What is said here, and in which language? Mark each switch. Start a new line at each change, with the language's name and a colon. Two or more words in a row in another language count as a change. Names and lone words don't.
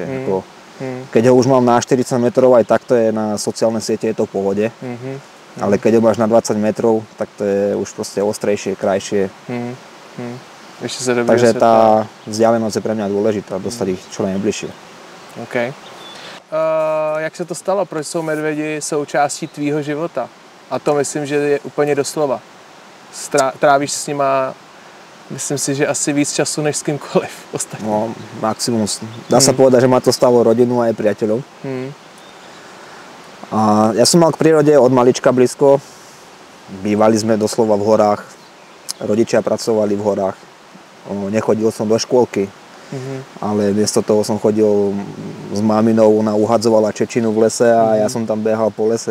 Slovak: Keď ho už mám na 40 metrov, aj takto je na sociálne siete, je to v pohode. Ale keď ho máš na 20 metrov, tak to je už proste ostrejšie, krajšie. Takže tá vzdialenosť je pre mňa dôležitá, dostať ich čo najbližšie. OK.
Czech: Jak se to stalo? Proč jsou medvědi součástí tvýho života? A to myslím, že je úplně doslova. Trávíš s nima, myslím si, že asi víc času než s kýmkoliv ostatním. No, maximum.
Slovak: Dá sa povedať, že ma to stalo rodinu aj priateľov. A ja som mal k prírode od malička blízko. Bývali sme doslova v horách. Rodičia pracovali v horách. Nechodil som do škôlky. Ale miesto toho som chodil s maminou, ona uhadzovala čečinu v lese a ja som tam behal po lese.